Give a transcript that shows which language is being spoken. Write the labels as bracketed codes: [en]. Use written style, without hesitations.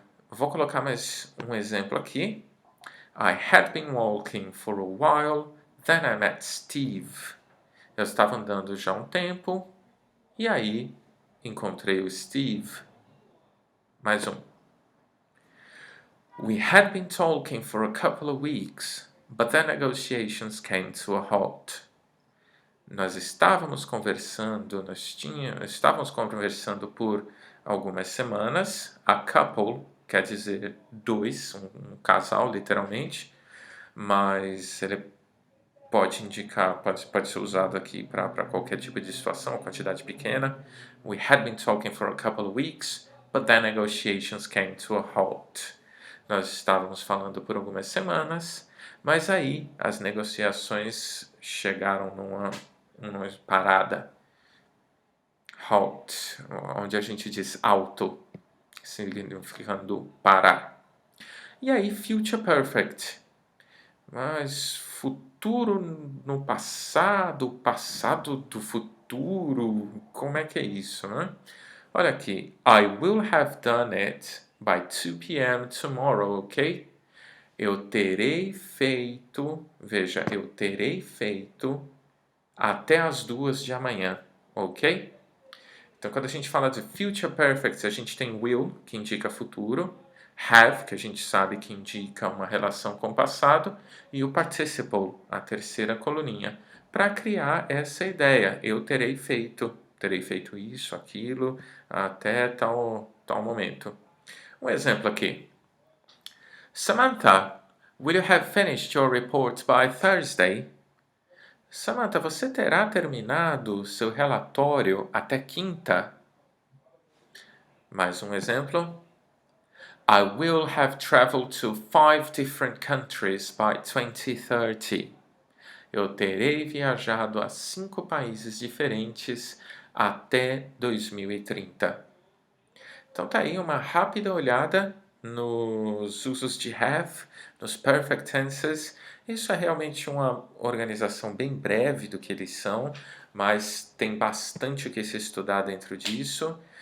[pt] Vou colocar mais um exemplo aqui. [en] I had been walking for a while, then I met Steve. [pt] Eu estava andando já há um tempo, e aí encontrei o Steve. Mais um. [en] We had been talking for a couple of weeks, but then negotiations came to a halt. [pt] Nós estávamos conversando, estávamos conversando por algumas semanas. A couple quer dizer dois, um casal, literalmente, mas ele pode indicar, pode ser usado aqui para qualquer tipo de situação, quantidade pequena. [en] We had been talking for a couple of weeks, but then negotiations came to a halt. [pt] Nós estávamos falando por algumas semanas, mas aí as negociações chegaram numa parada. Halt, onde a gente diz alto, significando parar. E aí, future perfect. Mas futuro no passado, passado do futuro, como é que é isso, né? Olha aqui. [en] I will have done it by 2 p.m. tomorrow, [pt] ok? Eu terei feito, veja, eu terei feito até as 2 de amanhã, ok? Então, quando a gente fala de future perfect, a gente tem will, que indica futuro, have, que a gente sabe que indica uma relação com o passado, e o participle, a terceira coluninha, para criar essa ideia. Eu terei feito isso, aquilo, até tal momento. Um exemplo aqui. [en] Samantha, will you have finished your report by Thursday? [pt] Samantha, você terá terminado seu relatório até quinta? Mais um exemplo. [en] I will have traveled to 5 different countries by 2030. [pt] Eu terei viajado a 5 países diferentes até 2030. Então tá aí uma rápida olhada nos usos de have, nos perfect tenses. Isso é realmente uma organização bem breve do que eles são, mas tem bastante o que se estudar dentro disso.